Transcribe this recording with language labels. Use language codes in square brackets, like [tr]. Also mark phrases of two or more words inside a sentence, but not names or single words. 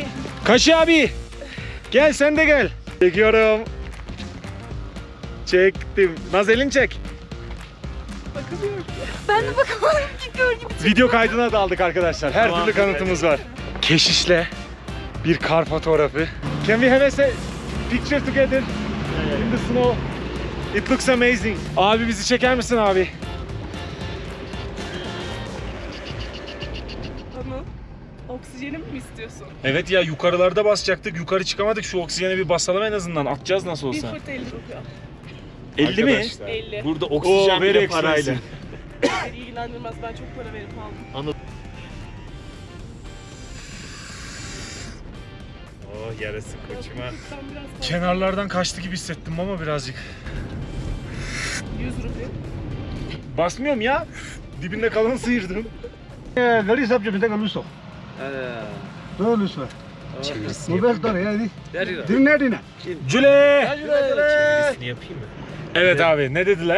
[tr] Kaşı abi. Gel sen de gel. Çekiyorum. Çektim. Naz elini çek. Bakamıyorum. Ben de bakamadım ki gördüm. Video kaydına da aldık arkadaşlar. Her türlü kanıtımız var. Keşişle bir kar fotoğrafı. [en] Can we have a picture together in the snow? It looks amazing. [tr] Abi bizi çeker misin abi? mı? Oksijenim mi istiyorsun? Evet ya, yukarılarda basacaktık. Yukarı çıkamadık. Şu oksijene bir basalım en azından. Atacağız nasıl Bir olsa. fırt 50 rupiya. 50 mi? Arkadaşlar, 50. burada Oo, oksijen [en] very [tr] bile parayla. [en] expensive. [tr] Beni ilgilendirmez. Ben çok para verip aldım. Oh yarası koçuma. Ben biraz fazla. Kenarlardan kaçtı gibi hissettim ama birazcık. 100 rupiya. Basmıyorum ya. Dibinde kalanı sıyırdım. [hi] गाड़ी सब जो मिलता है लूसो तो लूसो [tr] Çevirisini [hi] मोबाइल [tr] yapayım [hi] तो [tr] mı? [hi] है यार दिन नेट ही ना [tr] Cüle! Çevirisini yapayım mı? Evet abi, ne dediler?